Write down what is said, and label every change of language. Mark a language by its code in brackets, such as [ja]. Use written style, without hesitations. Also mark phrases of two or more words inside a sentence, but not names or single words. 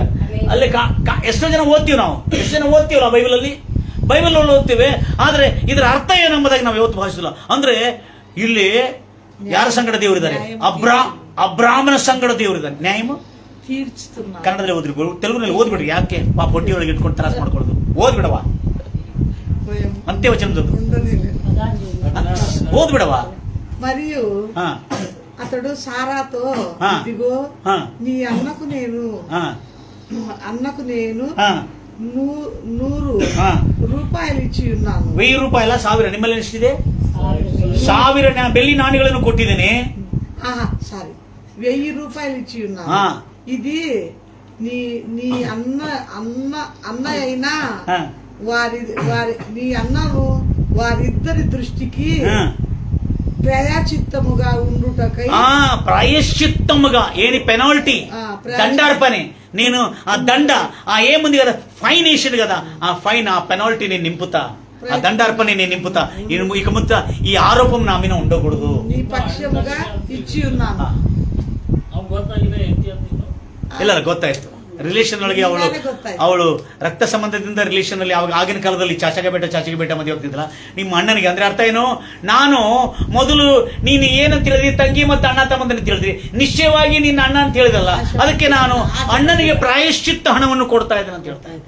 [kn] ಅಲ್ಲಿ ಎಷ್ಟೋ ಜನ ಓದ್ತೀವಿ ನಾವು, ಎಷ್ಟು ಜನ ಓದ್ತೀವಲ್ಲ ಬೈಬಲ್ ಓದ್ತೀವಿ, ಆದ್ರೆ ಇದರ ಅರ್ಥ ಏನೆಂಬುದಾಗಿ ನಾವು ಯಾವತ್ತು ಭಾವಿಸಿಲ್ಲ. ಅಂದ್ರೆ ಇಲ್ಲಿ ಯಾರ ಸಂಗಡ ದೇವರಿದ್ದಾರೆ? ಅಬ್ರಾಮನ ಸಂಗಡ ದೇವರಿದ್ದಾರೆ. ನ್ಯಾಯಮ ಕನ್ನಡದಲ್ಲಿ ಓದ್ರಿ, ತೆಲುಗುನಲ್ಲಿ ಓದ್ಬಿಡ್ರಿ. ಯಾಕೆ ಬೊಟ್ಟಿ ಒಳಗೆ ಇಟ್ಕೊಂಡು ತ್ರಾಸ ಮಾಡ್ಕೊಳ್ಳೋದು? [te] ಓದ್ಬಿಡವಾ అంత్యవచనం చదువు, ఓదుబిడవా. మరియు అతడు సారాతో, ఇదిగో నీ అన్నకు నేను 100 రూపాయి ఇచ్చి ఉన్నాను. [kn] 1000 ರೂಪಾಯಿ 1000 ನಿಮ್ಮಲ್ಲಿ ಎಷ್ಟಿದೆ? 1000 ಬೆಳ್ಳಿ ನಾಣ್ಯಗಳನ್ನು ಕೊಟ್ಟಿದ್ದೇನೆ. [te] సారి, 1000 రూపాయి ఇచ్చి ఉన్నాను. ఇది నీ అన్న అయినా నీ అన్నను వారిద్దరి దృష్టికి ప్రాయశ్చిత్తముగా ఉండుటకై. ప్రాయశ్చిత్తముగా ఏది? పెనాల్టీ, దండార్పణೆ. నేను ఆ దండ ఏముంది కదా, ఫైన్ వేసాడు కదా, ఆ ఫైన్, ఆ పెనాల్టీ నేను నింపుతా, ఆ దండార్పణೆ నేను నింపుతా. ఇక ముందు ఈ ఆరోపం నా మీద ఉండకూడదు. నీ పక్షముగా ఇచ్చి ఉన్నాను. [kn] ಇಲ್ಲ, ಗೊತ್ತಾಯ್ತು. ರಿಲೇಷನ್ ಒಳಗೆ ಅವಳು ರಕ್ತ ಸಂಬಂಧದಿಂದ ರಿಲೇಷನ್ ಅಲ್ಲಿ ಅವಾಗ ಆಗಿನ ಕಾಲದಲ್ಲಿ [hi] चाचा के बेटा [kn] ಮದುವೆ ಹೋಗ್ತಿದ್ರಲ್ಲ ನಿಮ್ಮ ಅಣ್ಣನಿಗೆ. ಅಂದ್ರೆ ಅರ್ಥ ಏನು? ನಾನು ಮೊದಲು ನೀನು ಏನಂತ ಹೇಳಿದ್ರಿ, ತಂಗಿ ಮತ್ತು ಅಣ್ಣ ತಮ್ಮಂದನ್ನು ತಿಳಿದ್ರಿ, ನಿಶ್ಚಯವಾಗಿ ನಿನ್ನ ಅಣ್ಣ ಅಂತ ಹೇಳಿದಲ್ಲ, ಅದಕ್ಕೆ ನಾನು ಅಣ್ಣನಿಗೆ ಪ್ರಾಯಶ್ಚಿತ್ತ ಹಣವನ್ನು ಕೊಡ್ತಾ ಇದ್ದೇನೆ ಅಂತ ಹೇಳ್ತಾ ಇದ್ದೇನೆ.